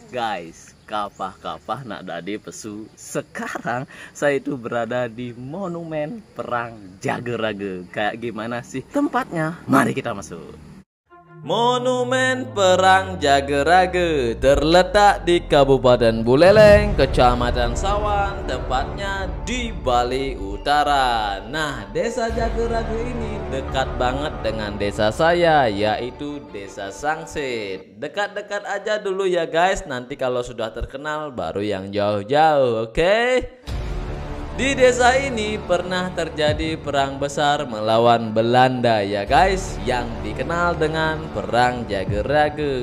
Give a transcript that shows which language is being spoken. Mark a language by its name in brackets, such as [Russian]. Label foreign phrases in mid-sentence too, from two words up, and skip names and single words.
[Indonesian] Guys, [Balinese] kapah-kapah nak dadi pesu. [Indonesian] Sekarang saya itu berada di Monumen Perang Jagerage. Kayak gimana sih tempatnya? Mari kita masuk. Monumen Perang Jagerage terletak di Kabupaten Buleleng, Kecamatan Sawan, tepatnya di Bali Utara. Nah, desa Jagerage ini dekat banget dengan desa saya, yaitu Desa Sangsit. Dekat-dekat aja dulu ya guys, nanti kalau sudah terkenal baru yang jauh-jauh, oke? Di desa ini pernah terjadi perang besar melawan Belanda ya guys, yang dikenal dengan Perang Jagerage.